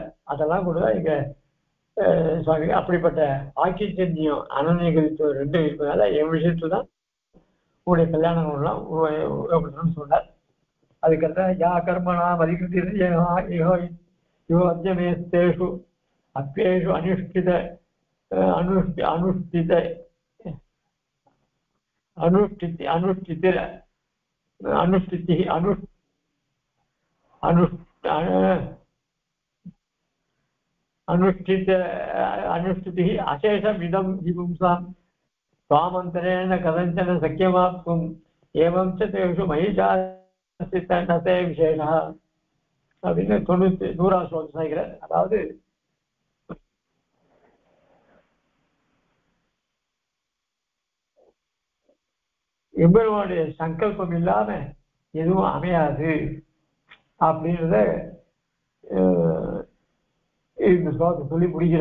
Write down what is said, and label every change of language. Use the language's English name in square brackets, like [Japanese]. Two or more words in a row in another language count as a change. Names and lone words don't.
[Tamil] அதெல்லாம் கூட இங்க சுவாமி அப்படிப்பட்ட ஆக்கிச்சன்யம் அனநிகழ்ச்சி ரெண்டும் இருப்பதால என் விஷயத்துல தான் உங்களுடைய கல்யாணங்கள்லாம் உபயோகப்படுத்தணும்னு சொன்னார். [Sanskrit] அதுக்கடுத்த या कर्मणा मतिकृत्तेषु अप्पियेषु अनुष्ठित अनुष्ठिति अशेषमिदं विपुंसां स्वामन्तरेण कथञ्चन शक्यमाप्तुम् एवं च तेषु महिषास्तितनते विशेषः [Tamil] அப்படின்னு 100ஆம் ஸ்லோகம் சாய்கிறார். அதாவது எம்பெருமானுடைய சங்கல்பம் இல்லாம எதுவும் அமையாது அப்படின்றத இந்த ஸ்லோகத்தை சொல்லி முடிக்கிற.